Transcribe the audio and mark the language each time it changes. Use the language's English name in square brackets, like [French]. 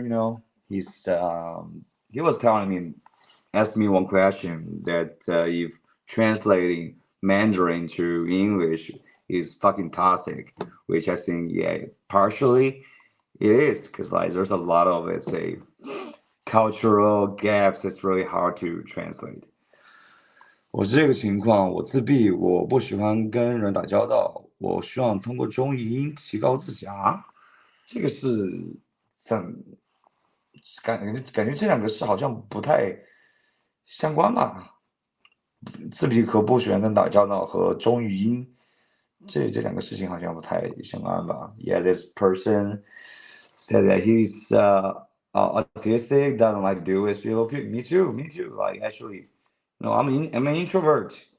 [English] He was telling me, asked me one question that if translating Mandarin to English is fucking toxic, which I think yeah, partially it is because like there's a lot of let's say cultural gaps. It's really hard to translate. [Chinese] 我是这个情况，我自闭，我不喜欢跟人打交道，我希望通过中译英提高自洽。这个是怎感觉这两个是好像不太相关吧？自闭和不喜欢跟打交道和中语音这两个事情好像不太相关吧？ [English] Yeah, this person said that he's autistic, doesn't like to deal with people. Me too, me too. Like actually, no, I'm an introvert.